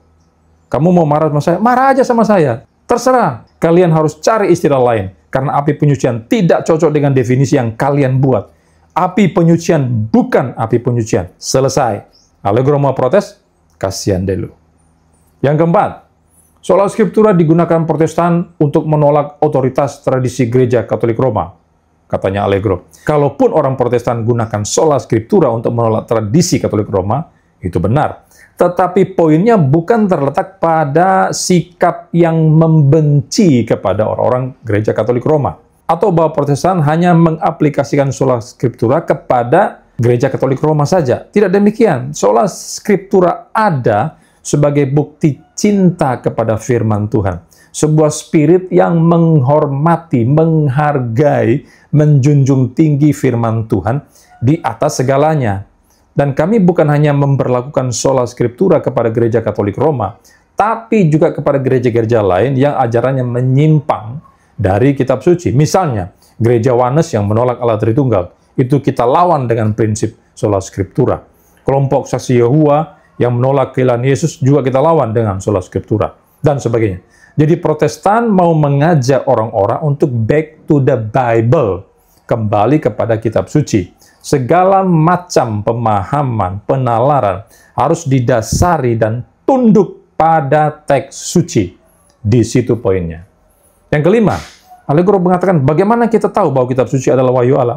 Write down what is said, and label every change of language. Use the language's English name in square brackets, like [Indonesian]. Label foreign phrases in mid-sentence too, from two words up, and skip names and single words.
[Indonesian] Kamu mau marah sama saya? Marah aja sama saya. Terserah. Kalian harus cari istilah lain. Karena api penyucian tidak cocok dengan definisi yang kalian buat. Api penyucian bukan api penyucian. Selesai. Allegro mau protes? Kasihan dulu. Yang keempat, [Latin] sola scriptura [Indonesian] digunakan Protestan untuk menolak otoritas tradisi gereja Katolik Roma, katanya Allegro. Kalaupun orang Protestan gunakan [Latin] sola scriptura [Indonesian] untuk menolak tradisi Katolik Roma, itu benar. Tetapi poinnya bukan terletak pada sikap yang membenci kepada orang-orang gereja Katolik Roma, atau bahwa Protestan hanya mengaplikasikan [Latin] sola scriptura [Indonesian] kepada gereja Katolik Roma saja. Tidak demikian. [Latin] Sola scriptura [Indonesian] ada sebagai bukti cinta kepada firman Tuhan. Sebuah spirit yang menghormati, menghargai, menjunjung tinggi firman Tuhan di atas segalanya. Dan kami bukan hanya memberlakukan [Latin] sola scriptura [Indonesian] kepada gereja Katolik Roma, tapi juga kepada gereja-gereja lain yang ajarannya menyimpang dari kitab suci. Misalnya, gereja Wanes yang menolak Allah Tritunggal, itu kita lawan dengan prinsip [Latin] sola scriptura. [Indonesian] Kelompok Saksi Yehova yang menolak keilahian Yesus juga kita lawan dengan [Latin] sola scriptura, [Indonesian] dan sebagainya. Jadi Protestan mau mengajak orang-orang untuk [English] back to the Bible, [Indonesian] kembali kepada kitab suci. Segala macam pemahaman, penalaran harus didasari dan tunduk pada teks suci. Di situ poinnya. Yang kelima, Allegro mengatakan bagaimana kita tahu bahwa kitab suci adalah wahyu Allah.